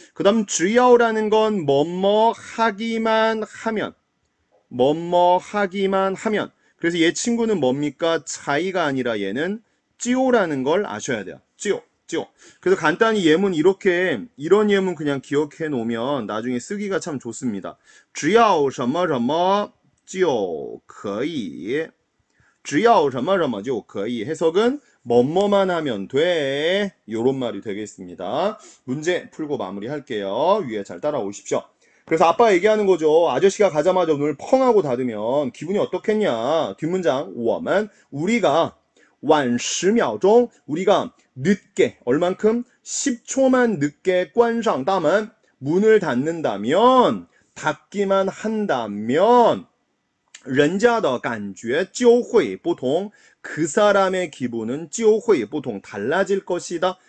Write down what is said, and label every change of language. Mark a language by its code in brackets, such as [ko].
[ko] 그 다음 [zh] 只要 [ko] 라는 건 뭐뭐 하기만 하면 뭐뭐 하기만 하면 그래서 얘 친구는 뭡니까? 차이가 아니라 얘는 찌오라는 걸 아셔야 돼요. 찌오. 그래서 간단히 예문 이런 예문 그냥 기억해 놓으면 나중에 쓰기가 참 좋습니다. [zh] 只要什么什么就可以只要什么什么就可以 [ko] 해석은 뭐뭐만 하면 돼 요런 말이 되겠습니다. 문제 풀고 마무리할게요. 위에 잘 따라오십시오. 그래서 아빠 얘기하는 거죠. 아저씨가 가자마자 눈을 펑하고 닫으면 기분이 어떻겠냐. 뒷문장 [zh] 我们 [ko] 우리가 [zh] 晚10秒钟 [ko] 우리가 늦게 얼만큼 10초만 늦게 [zh] 关上大门 [ko] 문을 닫는다면 닫기만 한다면 [zh] 人家的感觉就会不同 [ko] 그 사람의 기분은 [zh] 就会不同 [ko] 달라질 것이다.